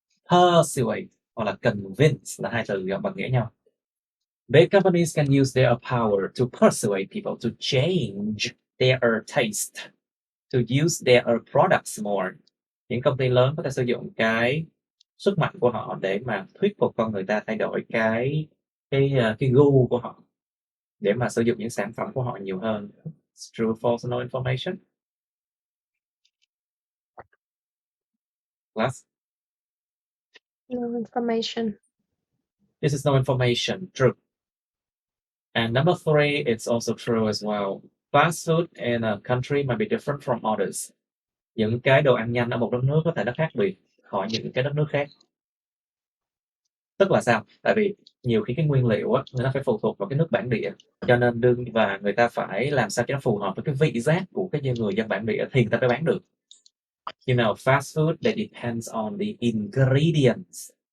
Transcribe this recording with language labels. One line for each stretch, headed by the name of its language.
Vietnamese: Persuade hoặc là convince là hai từ bằng nghĩa nhau.
English: Big companies can use their power to persuade people to change their taste, to use their products more.
Vietnamese: Những công ty lớn có thể sử dụng cái sức mạnh của họ để mà thuyết phục con người ta thay đổi cái gu của họ, để mà sử dụng những sản phẩm của họ nhiều hơn.
English: It's true, false, no information. Last. No information. This is no information. True. And number 3, it's also true as well. Fast food in a country might be different from others.
Vietnamese: Những cái đồ ăn nhanh ở một đất nước có thể nó khác biệt khỏi những cái đất nước khác. Tức là sao? Tại vì nhiều khi cái nguyên liệu á, nó phải phụ thuộc vào cái nước bản địa, cho nên và người ta phải làm sao cho nó phù hợp với cái vị giác của cái người dân bản địa thì người ta mới bán được.
English: You know, fast food that depends on the ingredients.